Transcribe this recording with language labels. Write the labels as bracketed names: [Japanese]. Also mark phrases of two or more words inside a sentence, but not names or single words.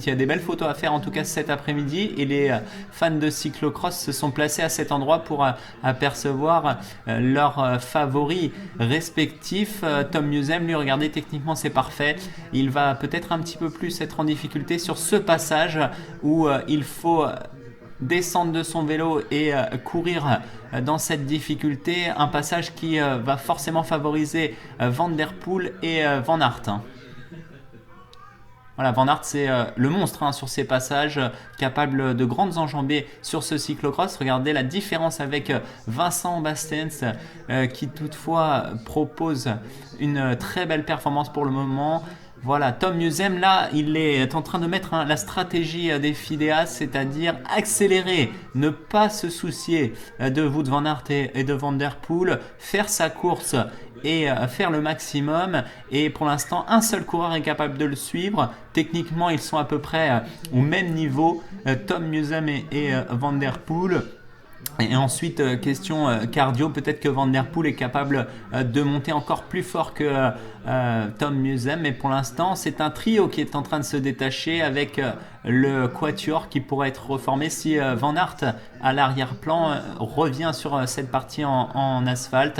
[French] Il y a des belles photos à faire en tout cas cet après-midi et les fans de cyclocross se sont placés à cet endroit pour apercevoir leurs favoris respectifs. Tom Musen, lui, regardez, techniquement c'est parfait. Il va peut-être un petit peu plus être en difficulté sur ce passage où il faut descendre de son vélo et courir dans cette difficulté, un passage qui va forcément favoriser Van Der Poel et Van Aert. Voilà, Van Aert c'est le monstre sur ces passages, capable de grandes enjambées sur ce cyclocross. Regardez la différence avec Vincent Bastens qui toutefois propose une très belle performance pour le moment. Voilà, Tom Musen, là, il est en train de mettre la stratégie des Fidea, c'est-à-dire accélérer, ne pas se soucier de Wout van Aert et de Van Der Poel, faire sa course et faire le maximum. Et pour l'instant, un seul coureur est capable de le suivre. Techniquement, ils sont à peu près au même niveau, Tom Musen et Van Der Poel. Et ensuite, question cardio, peut-être que Van Der Poel est capable de monter encore plus fort que Tom Musen, mais pour l'instant, c'est un trio qui est en train de se détacher avec le quatuor qui pourrait être reformé si Van Aert à l'arrière-plan revient sur cette partie en asphalte.